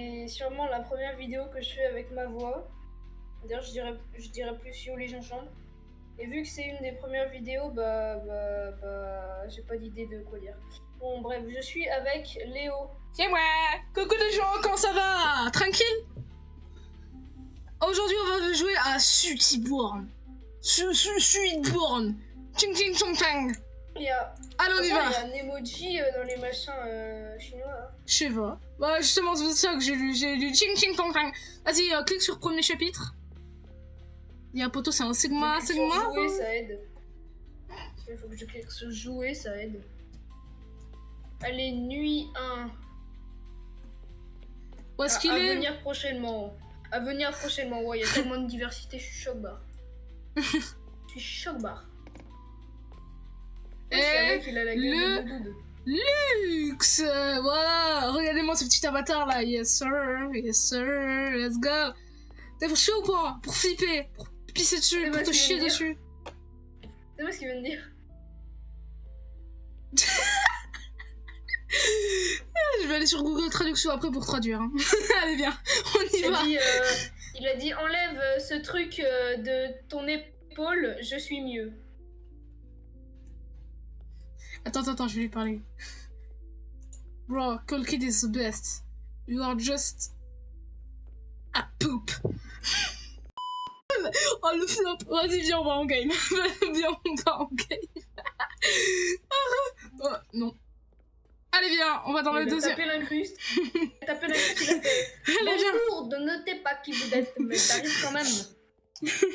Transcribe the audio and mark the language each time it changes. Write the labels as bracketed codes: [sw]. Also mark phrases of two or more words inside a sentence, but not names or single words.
[fr] sûrement la première vidéo que je fais avec ma voix. D'ailleurs, je dirais plus Yo les gingembre. Et vu que c'est une des premières vidéos, j'ai pas d'idée de quoi dire. Bon, bref, je suis avec Léo. C'est moi. Coucou les gens, comment ça va? Tranquille? Aujourd'hui, on va jouer à Sutiborn. Sutiborn. Ching ching chong chang. Allez, on y va. Il y a un emoji dans les machins chinois. Hein. Je sais pas. Bah, justement, c'est ça que j'ai lu ching ching chong chang. Vas-y, clique sur premier chapitre. Il y a un poteau, c'est un segment. Jouer, ça aide. Il faut que je clique sur jouer, ça aide. Allez, nuit 1. Où est-ce qu'il est? À venir prochainement. À venir prochainement. Ouais, il y a tellement de diversité, je suis choc-barre. Je suis choc-barre. Et il a la gueule de Doudou. Luxe, voilà, regardez-moi ce petit avatar là, [en] yes sir, let's go. [fr] T'es pour chier ou pas? Pour flipper, pour pisser dessus, pour te chier dessus. C'est moi ce qu'il vient de dire. Je vais aller sur Google Traduction après pour traduire. Hein. Allez viens, on y va. Il a dit enlève ce truc de ton épaule, je suis mieux. Attends, je vais lui parler. [en] Bro, Cool Kid is the best. You are just a poop. [fr] Oh le flop. Vas-y, viens, on va en game. Viens, on va en game. Oh, non. Allez, viens, on va dans le deuxième. Taper l'incruste. Taper l'incruste, il a fait. Bonjour, ne notez pas qui vous êtes, mais t'arrives quand même.